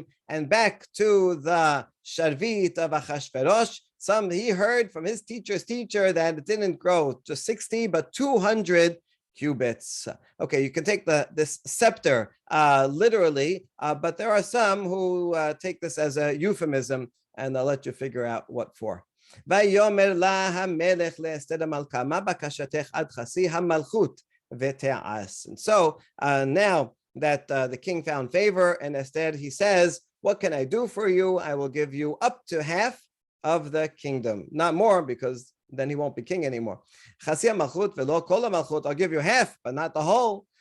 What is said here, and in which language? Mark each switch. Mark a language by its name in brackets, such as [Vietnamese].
[English] And back to the Sharvit of Achashverosh, he heard from his teacher's teacher that it didn't grow just 60, but 200 cubits. Okay, you can take this scepter literally, but there are some who take this as a euphemism, and I'll let you figure out what for. [Hebrew] ויאמר לה המלך לאסתר המלכה, מה בקשתך עד חצי המלכות ותעש. [English] And so now that the king found favor and Esther, he says, what can I do for you? I will give you up to half of the kingdom. Not more, because then he won't be king anymore. [Hebrew] חצי המלכות ולא כל המלכות, [English] I'll give you half, but not the whole.